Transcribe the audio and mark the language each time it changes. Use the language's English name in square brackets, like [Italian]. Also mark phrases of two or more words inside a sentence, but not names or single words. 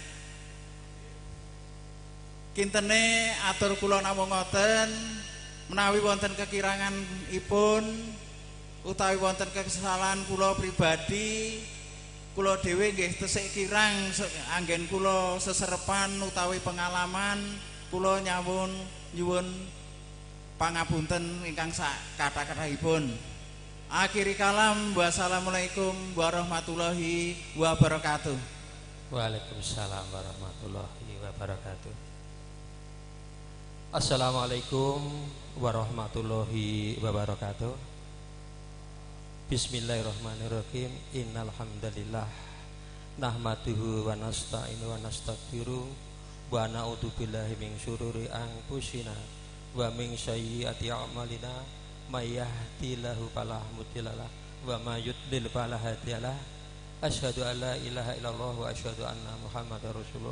[Javanese] Kintene atur kula namung ngoten menawi wonten kekiranganipun utawi wonten kesalahan kula pribadi kula dhewe nggih tesih kirang anggen kula seserepan utawi pengalaman kula nyuwun pangapunten ingkang sak kathah-kathahipun. [Arabic] آخر الكلام والسلام عليكم ورحمة الله وبركاته. وعليكم السلام ورحمة الله وبركاته. السلام عليكم ورحمة الله وبركاته. بسم الله الرحمن الرحيم إن الحمد لله نحمده ونستعينه ونستغفره ونعوذ بالله من شرور أنفسنا ومن سيئات أعمالنا من يهده الله فلا مضل له ومن يضلل فلا هادي له أشهد أن لا إله إلا الله وأشهد أن محمدا رسول الله.